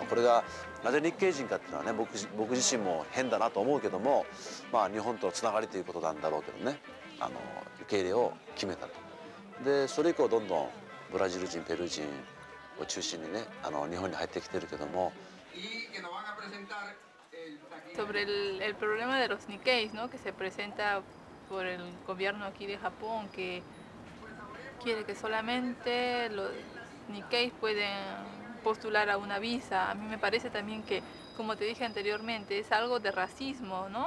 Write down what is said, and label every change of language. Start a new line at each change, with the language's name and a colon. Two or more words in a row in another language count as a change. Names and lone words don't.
Japanese: これがなぜ日系人かっていうのはね、僕自身も変だなと思うけども、まあ日本とのつながりということなんだろうけどね、受け入れを決めたと。でそれ以降どんどんブラジル人ペルー人を中心にね日本に入ってきてるけども。
Spanish: Sobre el problema de los Nikkeis, ¿no? Que se presenta por el gobierno aquí de Japón, que quiere que solamente los Nikkeis pueden postular a una visa. A mí me parece también que, como te dije anteriormente, es algo de racismo, ¿no?